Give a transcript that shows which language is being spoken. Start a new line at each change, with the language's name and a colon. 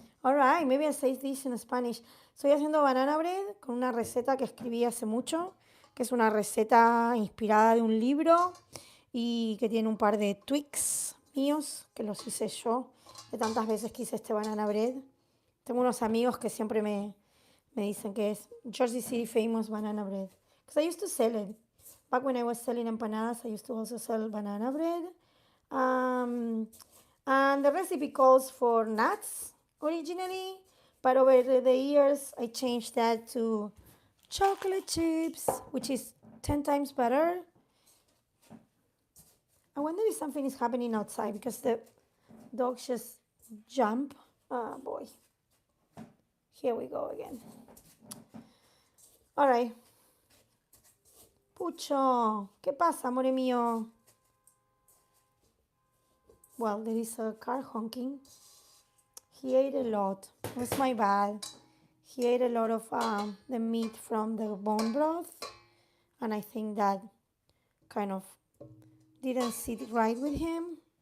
English: All right, maybe I say this in Spanish.
Spanish: Estoy haciendo banana bread con una receta que escribí hace mucho. que es una receta inspirada de un libro y que tiene un par de tweaks míos que los hice yo de tantas veces que hice este banana bread. Tengo unos amigos que siempre me dicen que es Jersey City famous banana bread.
English: Because I used to sell it. Back when I was selling empanadas, I used to also sell banana bread. And the recipe calls for nuts originally, but over the years I changed that to chocolate chips, which is 10 times better. I wonder if something is happening outside because the dogs just jump. Oh boy. Here we go again. All right.
Spanish: Pucho, ¿qué pasa, amore mío?
English: Well, there is a car honking. He ate a lot. It was my bad. He ate a lot of the meat from the bone broth, and I think that kind of didn't sit right with him.